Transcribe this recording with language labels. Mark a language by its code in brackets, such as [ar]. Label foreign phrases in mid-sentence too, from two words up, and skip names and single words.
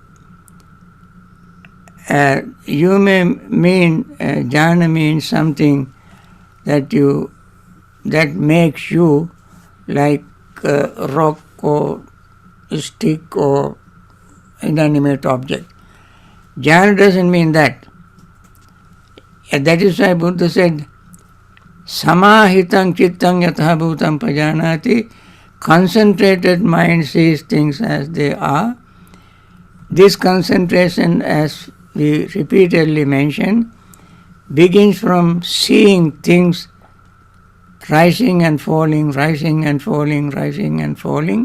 [en] You may mean jhana means something that makes you like a rock or a stick or inanimate object. Jhana doesn't mean that. And that is why Buddha said, [pi] Samahitang chittang yatha bhutam pajanati. [en] Concentrated mind sees things as they are. This concentration, as we repeatedly mentioned, begins from seeing things rising and falling, rising and falling, rising and falling.